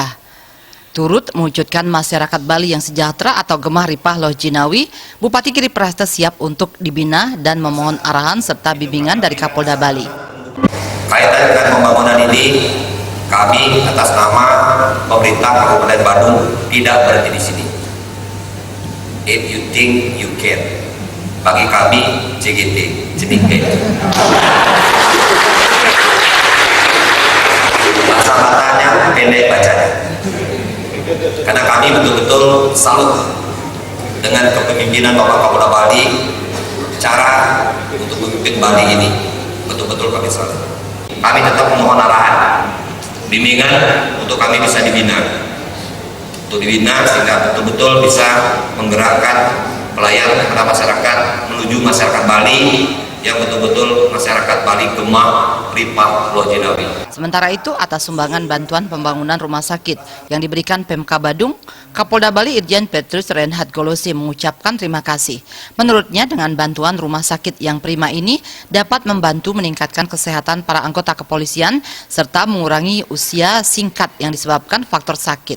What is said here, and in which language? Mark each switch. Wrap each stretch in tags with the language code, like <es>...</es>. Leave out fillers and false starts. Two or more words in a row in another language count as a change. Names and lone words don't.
<id>Turut mewujudkan masyarakat Bali yang sejahtera atau</id> <jv>gemah ripah loh jinawi,</jv> <id>Bupati Giri Prasta siap untuk dibina dan memohon arahan serta bimbingan dari Kapolda Bali. Kaitan dengan pembangunan ini, kami atas nama pemerintah Kabupaten Badung tidak berhenti di sini.</id> <en>If you think you can,</en> <id>bagi kami CGT, Cenik Gaito. Bahasa matanya pendek bacanya. Karena kami betul-betul salut dengan kepemimpinan Bapak Kapolda Bali, cara untuk memimpin Bali ini betul-betul kami salut. Kami tetap memohon arahan, bimbingan untuk kami bisa dibina, sehingga betul-betul bisa menggerakkan pelayanan kepada masyarakat menuju masyarakat Bali yang betul-betul masyarakat Bali</id> <jv>gemah ripah loh jinawi.</jv> <id>Sementara itu, atas sumbangan bantuan pembangunan rumah sakit yang diberikan Pemkab Badung, Kapolda Bali Irjen Petrus Renhat Golosi mengucapkan terima kasih. Menurutnya, dengan bantuan rumah sakit yang prima ini dapat membantu meningkatkan kesehatan para anggota kepolisian serta mengurangi usia singkat yang disebabkan faktor sakit.</id>